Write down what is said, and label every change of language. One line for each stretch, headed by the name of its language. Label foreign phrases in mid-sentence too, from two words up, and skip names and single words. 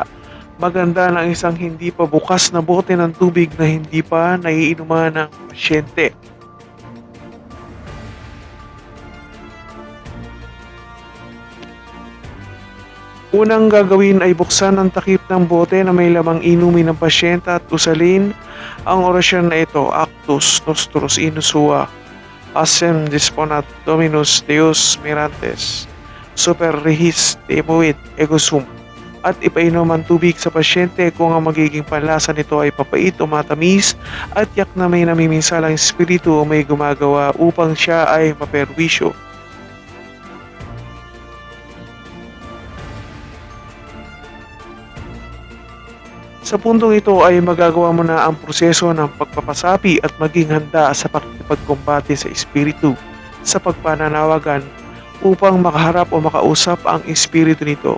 Filipino: Maganda na isang hindi pa bukas na bote ng tubig na hindi pa naiinuman ng pasyente. Unang gagawin ay buksan ang takip ng bote na may lamang inumin ng pasyente at usalin ang orasyon na ito,
Latin: Actus Nostros Inusua, Asem Disponat Dominus Deus Mirantes, Super Regis Demuit Egosum,
Filipino: at ipainom ang tubig sa pasyente kung ang magiging panlasa nito ay papait o matamis at yak na may namiminsalang espiritu o may gumagawa upang siya ay maperwisyo. Sa puntong ito ay magagawa mo na ang proseso ng pagpapasapi at maging handa sa pakikipagkumbate sa espiritu sa pagpananawagan upang makaharap o makausap ang espiritu nito.